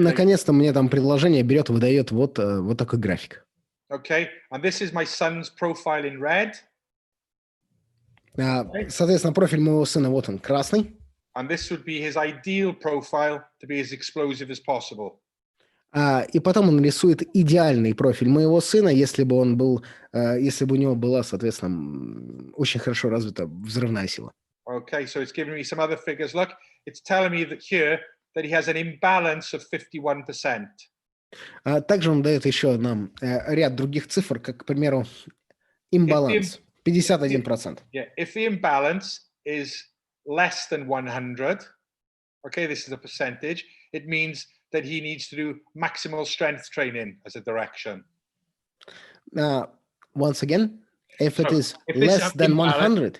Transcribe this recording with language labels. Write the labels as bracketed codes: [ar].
[ru] И, наконец-то, мне там предложение берет, выдает вот такой график. [en] Okay. And this is my son's profile in red. [ru] Соответственно, профиль моего сына, вот он, красный. [en] And this would be his ideal profile to be as explosive as possible. [ru] И потом он рисует идеальный профиль моего сына, если бы он был, если бы у него была, соответственно, очень хорошо развита взрывная сила. [en] Okay, so it's giving me some other figures. Look, it's telling me that here that he has an imbalance of 51%. [ru] Также он дает еще нам ряд других цифр, как, к примеру, имбаланс. 51%. [en] Yeah, if the imbalance is less than 100, okay, this is a percentage, it means that he needs to do maximal strength training as a direction. Once again, if it is less than 100.